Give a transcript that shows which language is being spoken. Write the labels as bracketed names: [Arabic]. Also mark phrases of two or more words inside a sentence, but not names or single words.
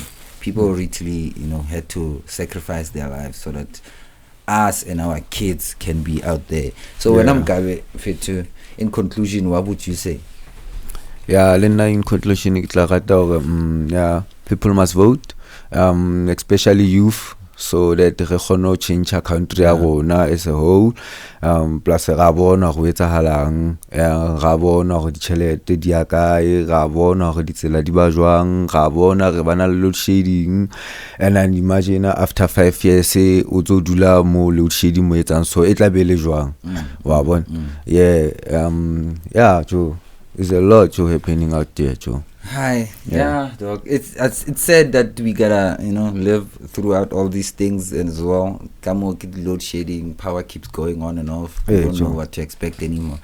[English] People literally, had to sacrifice their lives so that us and our kids can be out there. So when I'm Gabe Fetu, in conclusion, what would you say? Yeah, in conclusion, people must vote, especially youth, so that [Southern Sotho] re kgone [English] change our country [Southern Sotho] ya rona [English] as a whole. [Southern Sotho] Plus ra bona go etsahalang, ra bona go ditšhelete di ya kae, ra bona go ditsela di ba jwang, ra bona re bana le [English] load shedding. And then imagine after 5 years [Southern Sotho] o tlo dula mo [English] load shedding [Southern Sotho] mo etsang so e tla be le jwang, wa bona. [English] Joe, there's a lot happening out there, Joe. Hi, dog. It's said that we gotta live throughout all these things as well. Come on, get load shedding, power keeps going on and off. We don't know what to expect anymore.